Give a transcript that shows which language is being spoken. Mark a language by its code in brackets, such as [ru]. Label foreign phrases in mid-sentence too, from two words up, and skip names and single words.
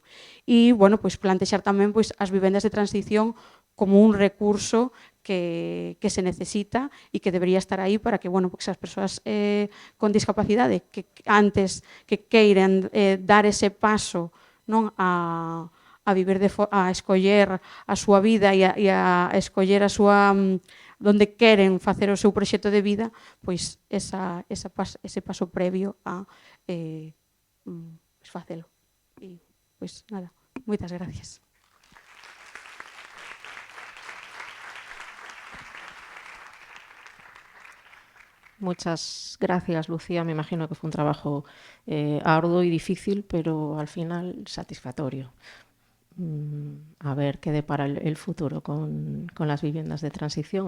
[gl] E, bueno, pois plantexar tamén pois as vivendas de transición como un recurso que se necesita e que debería estar aí para que, bueno, porque as persoas con discapacidade que antes que queiran dar ese paso, non, a vivir a escoller a súa vida e a escoller a súa donde queren facer o seu proxecto de vida, pois ese paso previo a facelo. E, pois, nada, moitas gracias. [es] Muchas gracias, Lucía. Me imagino que fue un trabajo arduo y difícil, pero al final satisfactorio. A ver qué depara el futuro con las viviendas de transición.